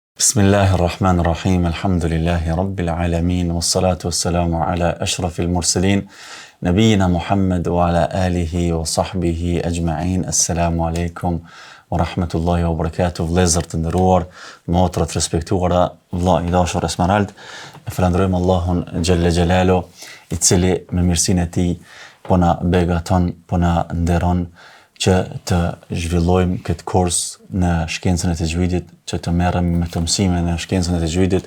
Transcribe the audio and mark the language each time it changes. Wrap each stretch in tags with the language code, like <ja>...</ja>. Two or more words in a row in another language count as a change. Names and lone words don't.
<ar>بسم الله الرحمن الرحيم، الحمد لله رب العالمين، والصلاة والسلام على أشرف المرسلين، نبينا محمد وعلى آله وصحبه أجمعين. السلام عليكم ورحمة الله وبركاته.</ar> <sq>Vëllezër të nderuar, motra të respektuara, vëlla i dashur Esmerald, e falenderojmë Allahun</sq> <ar>جل جلاله,</ar> <sq>i cili me mirësinë e tij po na begaton, po na nderon që të zhvillojmë këtë kurs në shkencën e tajvidit, që të merrem me të mësime në shkencën e tajvidit.</sq>